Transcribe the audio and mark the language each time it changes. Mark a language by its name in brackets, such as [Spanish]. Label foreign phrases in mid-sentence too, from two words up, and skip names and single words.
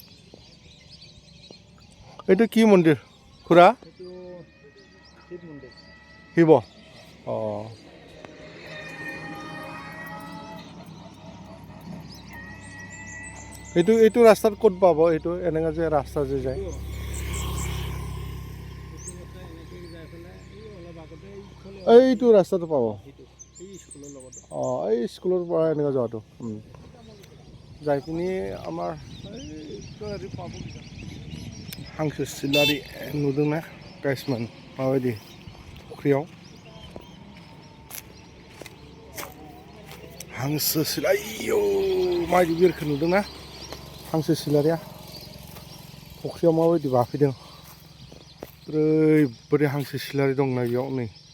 [Assamese] এইটো কি মন্দিৰ খুৰা শিৱ অঁ এইটো ৰাস্তাত ক'ত পাব এইটো এনেকৈ যে ৰাস্তা যে যায় এইটো ৰাস্তাটো পাব অঁ এই স্কুলৰ পৰা এনেকৈ যোৱাটো যাই পিনি আমাৰ হেৰি পাব [Bodo] हांसो सिलारि नुदोंना गाइसमोन माबायदि फुख्रियाव हांसो सिलारि आयौ माबायदि बिरखो नुदोंना हांसो सिलारिया फुख्रियाव माबायदि बाफैदों ओरैबायदि हांसो सिलारि दंना बेयाव नै